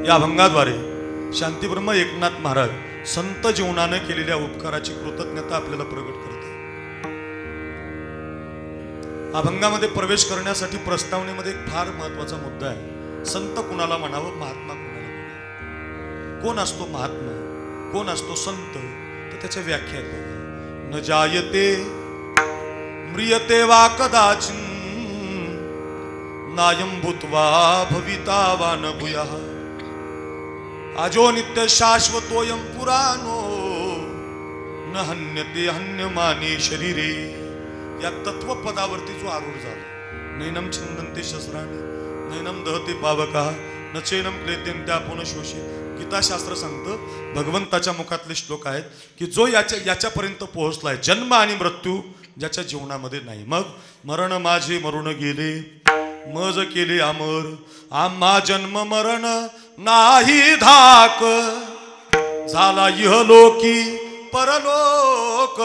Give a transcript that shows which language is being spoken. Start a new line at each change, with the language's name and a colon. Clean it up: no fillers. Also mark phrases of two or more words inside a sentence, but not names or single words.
Marathi: या अभंगाद्वारे शांतीब्रह्म एकनाथ महाराज संत जीवनाने केलेल्या उपकाराची कृतज्ञता आपल्याला प्रगट करतात. अभंगामध्ये प्रवेश करण्यासाठी प्रस्तावनेमध्ये एक फार महत्वाचा मुद्दा आहे. संत कुणाला म्हणावं, महात्मा कुणाला म्हणावं. कोण असतो महात्मा, कोण असतो संत, तर त्याच्या व्याख्या आहेत.
Sanskrit: न जायते म्रियते वा कदाचिन, नायं भूत्वा भविता वा न भूयः, अजो नित्य शाश्वतोयं पुराणो, न हन्यते हन्यमाने शरीरे.
Marathi: या तत्वपदावरती जो आरूढ झाला.
Sanskrit: नैनम छिंदन्ते शस्त्राणि, नैनम दहते पावकः, न चैनम क्लेतेन त्यापुन शोषे.
Marathi: गीताशास्त्र सांगतं, भगवंताच्या मुखातले श्लोक आहेत की जो याच्यापर्यंत पोहोचलाय, जन्म आणि मृत्यू ज्याच्या जीवनामध्ये नाही. मग मरण माझे मरून गेले, मज केले अमर, आम्हा जन्म मरण नाही धाक, झाला इहलोकी परलोक.